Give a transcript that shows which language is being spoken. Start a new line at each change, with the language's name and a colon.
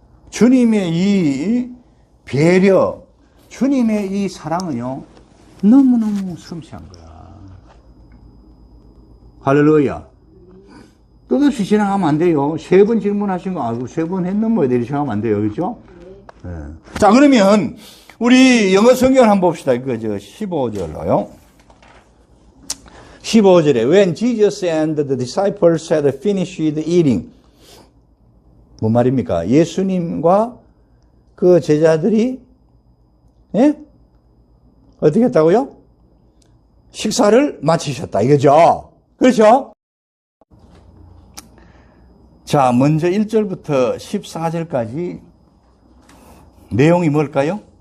Korean: 주님의 이 배려, 주님의 이 사랑은요, 너무너무 섬세한 거야. 할렐루야. 뜻없이 지나가면 안 돼요. 3번 질문하신 거 알고 3번 했는 뭐에 대해 생각하면 안 돼요. 그죠? 네. 자, 그러면 우리 영어 성경을 한번 봅시다. 이거 15절로요. 15절에
English: When Jesus and the disciples had finished eating.
Korean: 뭔 말입니까? 예수님과 그 제자들이 어떻게 했다고요? 식사를 마치셨다. 이거죠? 그렇죠? 자, 먼저 1절부터 14절까지 내용이 뭘까요?